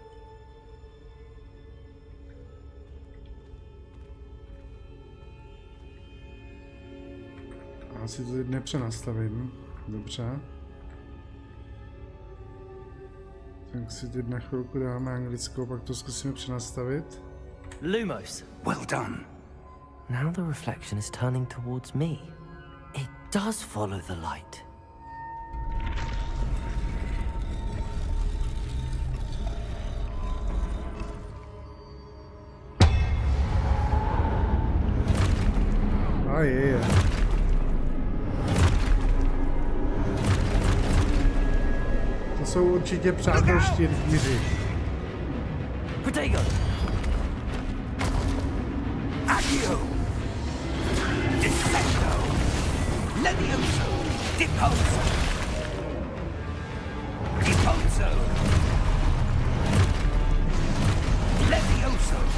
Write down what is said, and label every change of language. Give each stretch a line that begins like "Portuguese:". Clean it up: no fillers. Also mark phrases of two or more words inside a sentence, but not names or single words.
Czech: Asi to teď nepřenastavím. Dobře. Tak si teď na chvilku dáme anglickou, pak to zkusíme přenastavit. Lumos.
English: Well done. Now the reflection is turning towards me. It does follow the light.
Czech: Je. To jsou určitě přátelští rytíři. Protego! Accio! Descendo! Levioso! Deposo! Deposo! Levioso!